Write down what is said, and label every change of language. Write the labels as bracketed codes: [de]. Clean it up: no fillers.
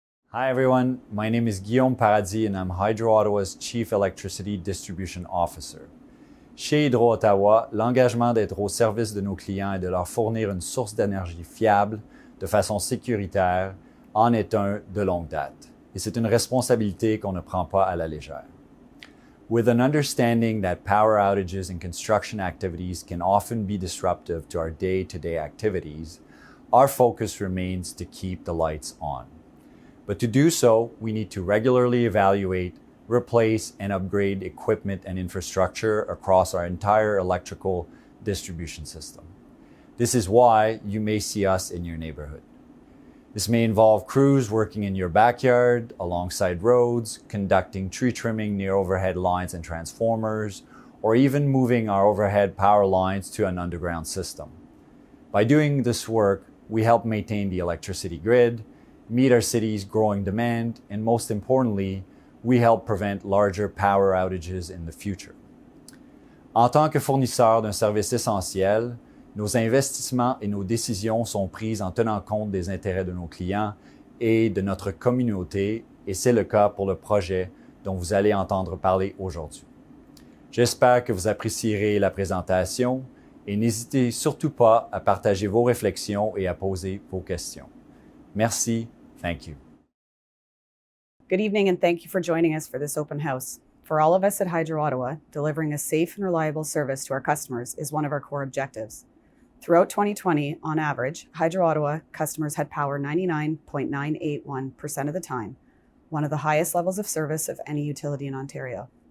[en] Hi everyone, my name is Guillaume Paradis and I'm Hydro Ottawa's Chief Electricity Distribution Officer. [fr] Chez Hydro-Ottawa, l'engagement d'être au service de nos clients et de leur fournir une source d'énergie fiable, de façon sécuritaire, en est un de longue date. Et c'est une responsabilité qu'on ne prend pas à la légère. [en] With an understanding that power outages and construction activities can often be disruptive to our day-to-day activities, our focus remains to keep the lights on. But to do so, we need to regularly evaluate, replace, and upgrade equipment and infrastructure across our entire electrical distribution system. This is why you may see us in your neighborhood. This may involve crews working in your backyard, alongside roads, conducting tree trimming near overhead lines and transformers, or even moving our overhead power lines to an underground system. By doing this work, we help maintain the electricity grid, meet our city's growing demand, and most importantly, we help prevent larger power outages in the future. [fr] En tant que fournisseur d'un service essentiel, nos investissements et nos décisions sont prises en tenant compte des intérêts de nos clients et de notre communauté, et c'est le cas pour le projet dont vous allez entendre parler aujourd'hui. J'espère que vous apprécierez la présentation et n'hésitez surtout pas à partager vos réflexions et à poser vos questions. Merci. [en] Thank you. Good evening, and thank you for joining us for this open house. For all of us at Hydro Ottawa, delivering a safe and reliable service to our customers is one of our core objectives. Throughout 2020, on average, Hydro Ottawa customers had power 99.981% of the time, one of the highest levels of service of any utility in Ontario.